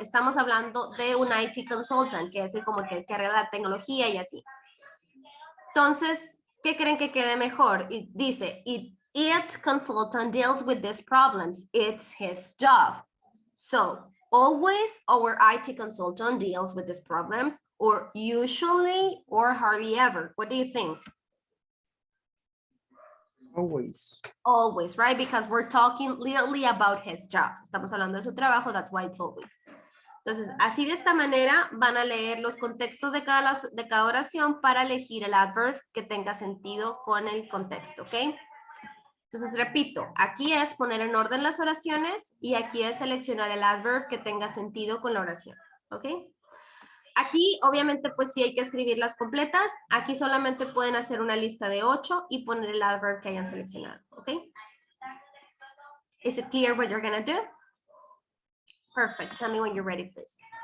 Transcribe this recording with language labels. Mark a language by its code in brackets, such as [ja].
[es] Estamos hablando de un IT consultant, que es el como que arregla la tecnología y así. Entonces, ¿qué creen que quede mejor? Dice, [en] it consultant deals with these problems. It's his job. So, always our IT consultant deals with these problems, or usually, or hardly ever. What do you think? Always. Always, right? Because we're talking literally about his job. [es] Estamos hablando de su trabajo, [en] that's why it's always. [es] Entonces, así de esta manera van a leer los contextos de cada oración para elegir el adverb que tenga sentido con el contexto, ¿ok? Entonces, repito, aquí es poner en orden las oraciones y aquí es seleccionar el adverb que tenga sentido con la oración, ¿ok? Aquí, obviamente, pues sí hay que escribirlas completas. Aquí solamente pueden hacer una lista de 8 y poner el adverb que hayan seleccionado, ¿ok? [en] Is it clear what you're gonna do? Perfect. Tell me when you're ready, please.